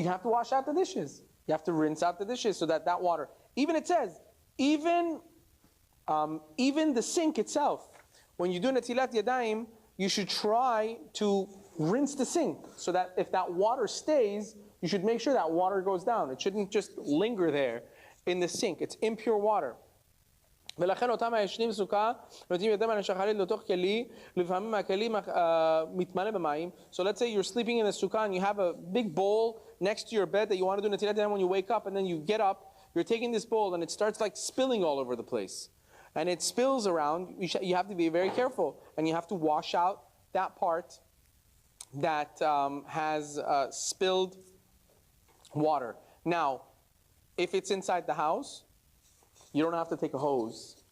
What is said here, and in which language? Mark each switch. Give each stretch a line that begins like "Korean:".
English: You have to wash out the dishes. You have to rinse out the dishes so that water, even it says, even the sink itself, when you do Netilat Yadayim, you should try to rinse the sink so that if that water stays, you should make sure that water goes down. It shouldn't just linger there in the sink. It's impure water.
Hebrew: ולכן אותם הישנים סוכה נותנים ידם על השחרית לתוך כלי לפעמים הכלי מתמלא במים.
English: So let's say you're sleeping in the sukkah and you have a big bowl next to your bed that you want to do netilat yadayim when you wake up, and then you get up, you're taking this bowl and it starts like spilling all over the place. And it spills around. You have to be very careful and you have to wash out that part that has spilled water. Now, if it's inside the house, you don't have to take a hose